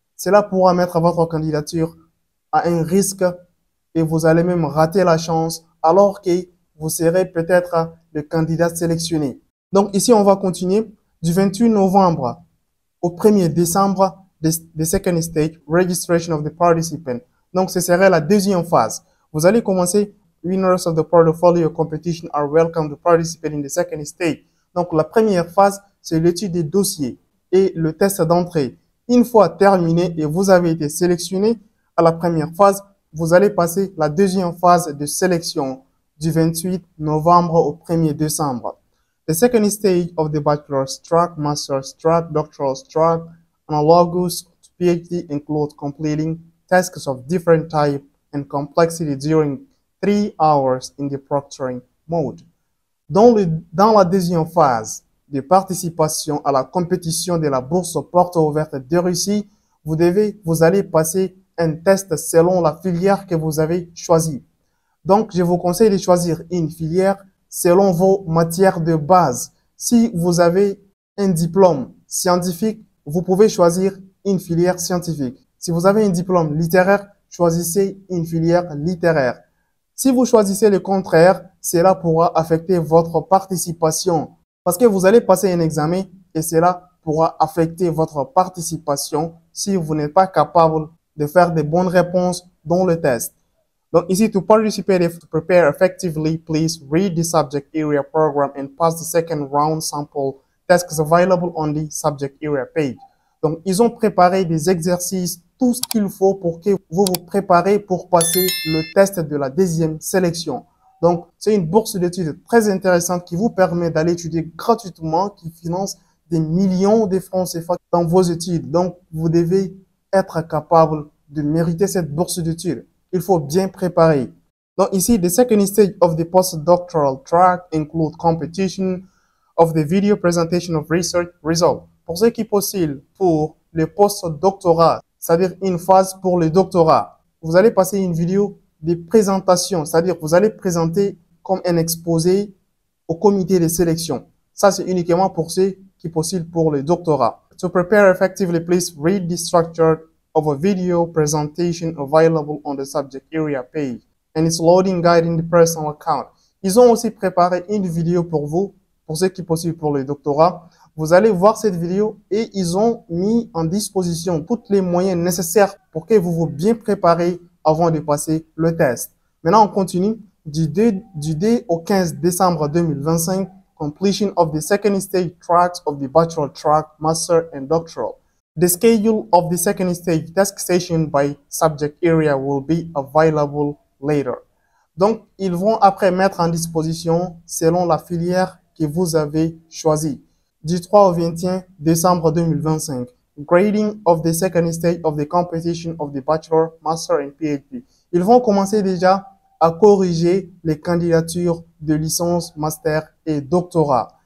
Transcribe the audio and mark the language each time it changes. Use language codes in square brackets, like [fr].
[fr] Cela pourra mettre votre candidature à un risque et vous allez même rater la chance alors que vous serez peut-être le candidat sélectionné. Donc ici, on va continuer du 28 novembre au 1er décembre, [en] the second stage, registration of the participant. [fr] Donc ce serait la deuxième phase. Vous allez commencer, [en] winners of the portfolio competition are welcome to participate in the second stage. [fr] Donc la première phase, c'est l'étude des dossiers et le test d'entrée. Une fois terminé et vous avez été sélectionné à la première phase, vous allez passer la deuxième phase de sélection du 28 novembre au 1er décembre. [en] The second stage of the bachelor's track, master's track, doctoral's track, analogous to PhD includes completing tasks of different type and complexity during 3 hours in the proctoring mode. [fr] Dans la deuxième phase de participation à la compétition de la bourse porte ouverte de Russie, vous allez passer un test selon la filière que vous avez choisie. Donc, je vous conseille de choisir une filière selon vos matières de base. Si vous avez un diplôme scientifique, vous pouvez choisir une filière scientifique. Si vous avez un diplôme littéraire, choisissez une filière littéraire. Si vous choisissez le contraire, cela pourra affecter votre participation parce que vous allez passer un examen et cela pourra affecter votre participation si vous n'êtes pas capable de faire de bonnes réponses dans le test. Donc ici, [en] to participate and to prepare effectively, please read the subject area program and pass the second round sample tasks available on the subject area page. [fr] Donc, ils ont préparé des exercices, tout ce qu'il faut pour que vous vous préparez pour passer le test de la deuxième sélection. Donc, c'est une bourse d'études très intéressante qui vous permet d'aller étudier gratuitement, qui finance des millions de francs CFA dans vos études. Donc, vous devez être capable de mériter cette bourse d'études. Il faut bien préparer. Donc ici, [en] the second stage of the postdoctoral track include competition of the video presentation of research result. [fr] Pour ceux qui postulent pour le postdoctorat, c'est-à-dire une phase pour le doctorat, vous allez passer une vidéo de présentation, c'est-à-dire vous allez présenter comme un exposé au comité de sélection. Ça, c'est uniquement pour ceux qui postulent pour le doctorat. [en] To prepare effectively, please read the structure of a video presentation available on the subject area page and its loading guide in the personal account. [fr] Ils ont aussi préparé une vidéo pour vous, pour ceux qui postulent pour le doctorat. Vous allez voir cette vidéo et ils ont mis en disposition tous les moyens nécessaires pour que vous vous bien préparez avant de passer le test. Maintenant, on continue. Du 2 au 15 décembre 2025, [en] completion of the second stage tracks of the bachelor track, master and doctoral. The schedule of the second stage task session by subject area will be available later. [fr] Donc, ils vont après mettre en disposition selon la filière que vous avez choisie. Du 3 au 21 décembre 2025, [en] grading of the second stage of the competition of the bachelor, master and PhD. [fr] Ils vont commencer déjà à corriger les candidatures de licence, master et doctorat.